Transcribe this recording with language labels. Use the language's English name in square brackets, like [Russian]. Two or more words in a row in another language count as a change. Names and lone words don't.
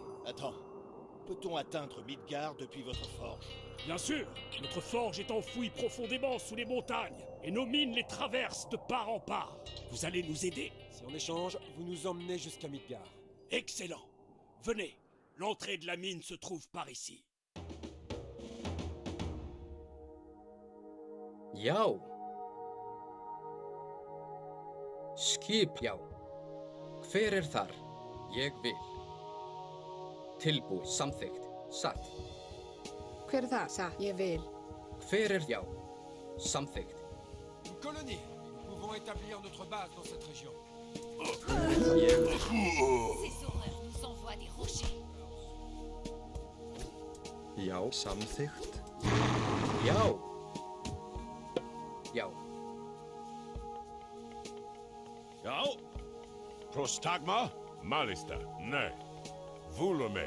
[French] Attends, peut-on atteindre Midgard depuis votre forge? Bien sûr. Notre forge est enfouie profondément sous les montagnes, et nos mines les traversent de part en part. Vous allez nous aider? Si en échange, vous nous emmenez jusqu'à Midgard. Excellent. Venez. L'entrée de la mine se trouve par ici. [Icelandic] Já. Skip, já. Hver þar? Ég vil. Tilbúið, samþykkt, satt. Hver það? Satt. Ég vil. Hver já. Samþykkt. [French] Une colonie. Nous pouvons établir notre base dans cette région. [Icelandic] Ég vil. [French] Ces horreurs nous envoient des rochers. [Icelandic] Já, samþykkt. Já. Já. Já. Prostagma? [Greek] Malista, ne. Vulume.